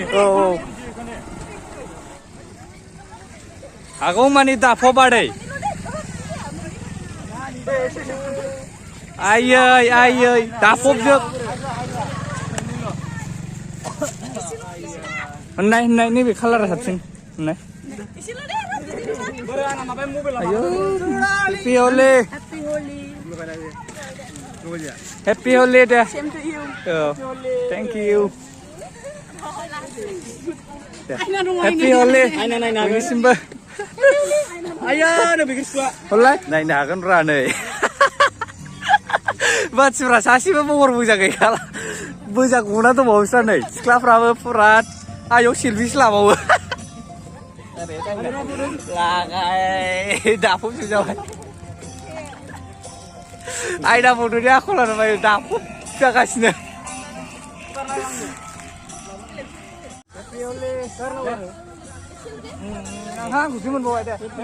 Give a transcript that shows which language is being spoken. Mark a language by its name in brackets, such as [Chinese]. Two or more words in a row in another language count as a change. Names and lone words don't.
[Bodo] औ हागौ मानि दाफब आदै आयै आयै दाफबजोब होननाय नैबे कालारा साबसिन होननाय आयो [English] happy Holi Happy Holi [Bodo] deh. [English] Same to you. Oh, thank you. Happy Holi. Ini Simba. [Bodo] आया नै बिखौ सुआ हलाय नायनो हागोन रा नै मानसिफ्रा सासेबो महर मोजां गैखाला मोजां गना दंबावोसो नै सिख्लाफ्राबो पुरा आयौ सेलफिसो लाबावो लागाय दाफबजोबजाबाय आयदा बड'नि आखलानो बायो दाफब जागासिनो आंखौसो मोनबावबाय दे